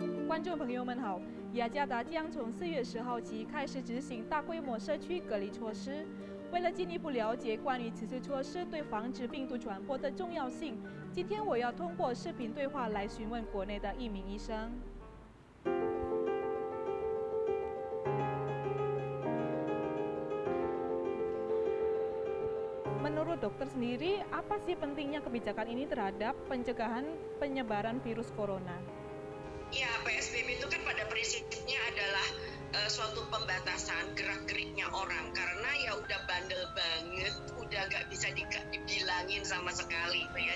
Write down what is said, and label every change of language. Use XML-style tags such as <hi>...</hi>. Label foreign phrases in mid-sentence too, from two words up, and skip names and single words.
<zh>观众朋友们好，雅加达将从4月10号起开始执行大规模社区隔离措施。为了进一步了解关于此次措施对防止病毒传播的重要性，今天我要通过视频对话来询问国内的一名医生。</zh> <id>Menurut dokter sendiri, apa sih pentingnya kebijakan ini terhadap pencegahan penyebaran virus corona? Ya, PSBB itu kan pada prinsipnya adalah suatu pembatasan gerak-geriknya orang karena ya udah bandel banget, udah nggak bisa dibilangin sama sekali, ya.</id>